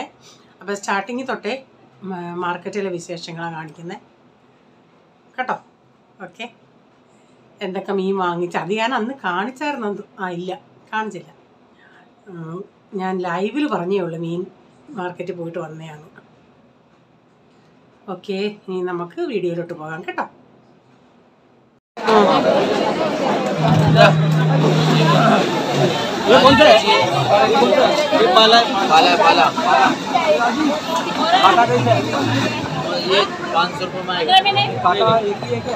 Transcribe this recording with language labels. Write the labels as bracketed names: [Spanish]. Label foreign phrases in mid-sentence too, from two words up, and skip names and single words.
[Malayalam] അപ്പോൾ സ്റ്റാർട്ടിങ്ങിൽ തൊട്ടേ മാർക്കറ്റിലെ വിശേഷങ്ങളാണ് കാണിക്കുന്നത് കേട്ടോ. ഓക്കെ, എന്തൊക്കെ മീൻ വാങ്ങിച്ച് അത് ഞാൻ അന്ന് കാണിച്ചായിരുന്നു. ഇല്ല, കാണിച്ചില്ല. ഞാൻ ലൈവിൽ പറഞ്ഞേ ഉള്ളൂ മീൻ മാർക്കറ്റിൽ പോയിട്ട് വന്നതാണ്. ഓക്കെ, ഇനി നമുക്ക് വീഡിയോയിലോട്ട് പോകാം കേട്ടോ. [Hindi] ये कौन सा है? ये पाला पाला पाला काटा कैसे है? ये 500 रुपये में आएगा। काटा एक ही है क्या?